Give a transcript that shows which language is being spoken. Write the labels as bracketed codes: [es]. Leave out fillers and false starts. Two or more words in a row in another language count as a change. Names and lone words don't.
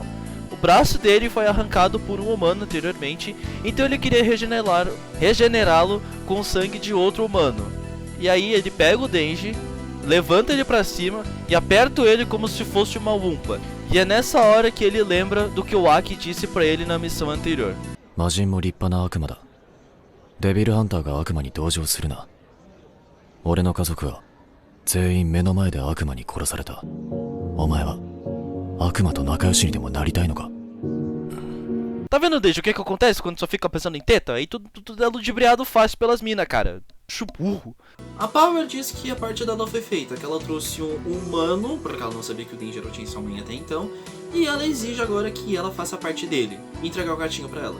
[pt] O braço dele foi arrancado por um humano anteriormente, então ele queria regenerá-lo com o sangue de outro humano. E aí ele pega o Denji, levanta ele pra cima e aperta ele como se fosse uma Wumpa. E é nessa hora que ele lembra do que o Aki disse pra ele na missão anterior. [ja] 魔人も立派な悪魔だ。デビルハンターが悪魔に同情するな。俺の家族は全員目の前で悪魔に殺された。お前は悪魔と仲良しにでもなりたいのか？ [pt] Tá vendo, Dejo, o que acontece quando só fica pensando em teta? Aí tudo é ludibriado fácil pelas minas, cara. Chuburro. A Power diz que a parte dela foi feita, que ela trouxe um humano, porque ela não sabia que o Denjiro tinha sua mãe até então, e ela exige agora que ela faça a parte dele, e entregar o gatinho pra ela.